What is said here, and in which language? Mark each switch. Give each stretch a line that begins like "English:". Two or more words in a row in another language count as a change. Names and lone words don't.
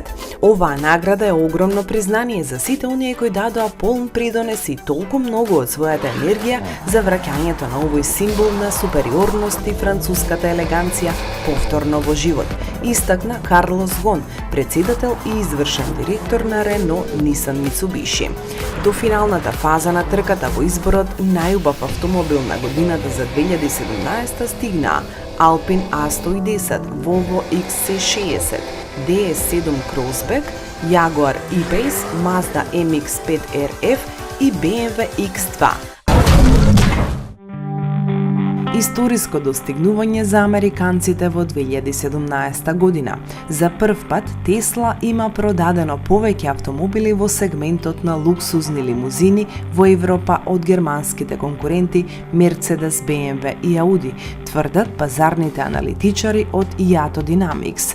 Macedonian: Оваа награда е огромно признание за сите оние кои дадоа полн придонес и толку многу од својата енергија за враќањето на овој символ на супериорност и француската елеганција повторно во живот, истакна Карлос Гон, председател и извршен директор на Renault Nissan Mitsubishi. До финалната фаза на трката во изборот најубав автомобил на годината за 2017 стигнаа Alpine A110, Volvo XC60, DS7 Crossback, Jaguar E-Pace, Mazda MX-5 RF и BMW X2. Историско достигнување за американците во 2017 година. За прв пат Тесла има продадено повеќе автомобили во сегментот на луксузни лимузини во Европа од германските конкуренти Mercedes, BMW и Audi, тврдат пазарните аналитичари од IATA Dynamics.